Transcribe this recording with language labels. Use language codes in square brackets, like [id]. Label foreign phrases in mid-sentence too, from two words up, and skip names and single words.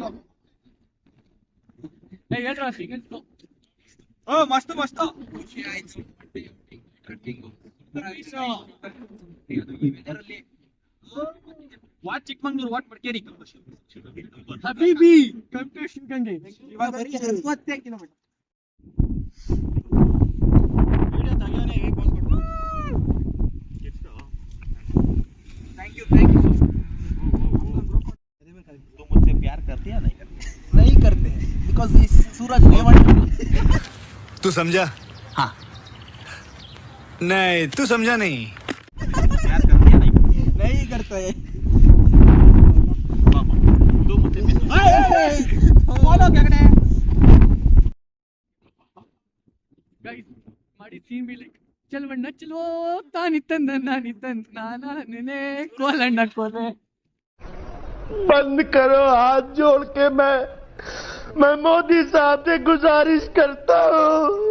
[hi] मस्त मस्त [en] what Chikmagalur what Madikeri Habibi come to Shivagange. [hi] मुझसे प्यार करती है नहीं करती? नहीं करते बिकॉज सूरज तू समझा? हाँ नहीं तू समझा नहीं. प्यार करती है नहीं करती? नहीं करते. तू मुझसे बोलो क्या करे [kn] ಮಾಡಿ [en] scene be like [kn] ಚಲ್ವಣ್ಣ ಚಲೋ ತಾನಿತ್ತಂದ ನಾನಿತ್ತಂದ ನಾನೇ ಕೋಲಣ್ಣ ಕೋಲೆ. [hi] बंद करो हाथ जोड़ के मैं मोदी साहब से गुजारिश करता हूँ.